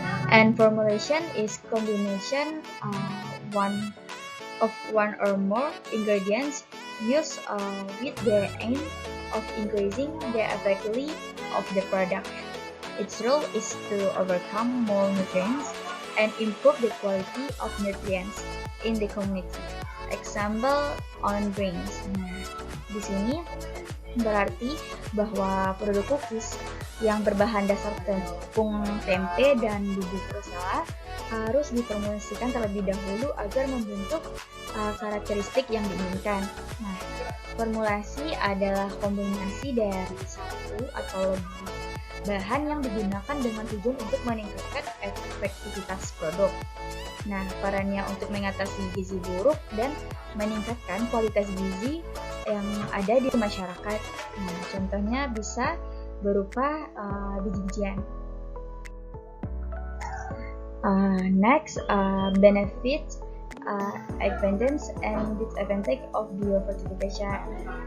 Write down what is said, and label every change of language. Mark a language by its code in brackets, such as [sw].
[en] And formulation is combination of one or more ingredients used with the aim of increasing the effectivity of the product. Its role is to overcome malnutrients and improve the quality of nutrients in the community. Example on grains. [id] Nah, di sini berarti bahwa produk cookies yang berbahan dasar tepung tempe dan bubuk rosella harus diformulasikan terlebih dahulu agar membentuk karakteristik yang diinginkan. Nah, formulasi adalah kombinasi dari satu atau lebih bahan yang digunakan dengan tujuan untuk meningkatkan efektivitas produk. Nah, perannya untuk mengatasi gizi buruk dan meningkatkan kualitas gizi yang ada di masyarakat. Nah, contohnya bisa berupa biji-bijian. [en] Next, benefits, advantage and disadvantage of biofortification.